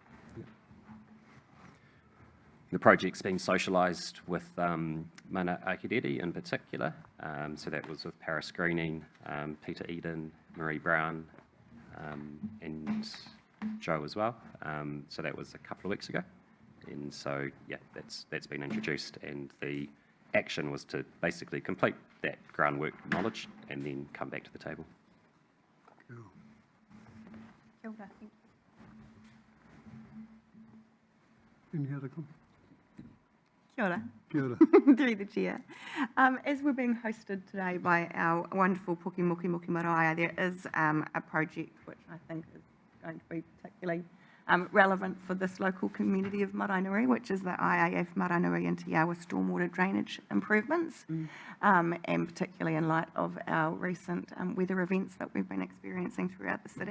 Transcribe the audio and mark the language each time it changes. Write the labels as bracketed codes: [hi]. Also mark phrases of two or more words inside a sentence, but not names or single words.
[en] The project's been socialised with Mana Akiriri in particular, so that was with Paris Greening, Peter Eden, Marie Brown, and Joe as well. So that was a couple of weeks ago, and so yeah, that's been introduced, and the action was to basically complete that groundwork knowledge and then come back to the table. [mi] Kia ora, [en] thank you. Any other comments? [mi] Kia ora. Kia ora. [en] Through the chair. As we're being hosted today by our wonderful Puki Muki Muki Maraea, there is a project which I think is going to be particularly relevant for this local community of Maraenui, which is the IAF Maraenui and Te Awa stormwater drainage improvements, and particularly in light of our recent weather events that we've been experiencing throughout the city.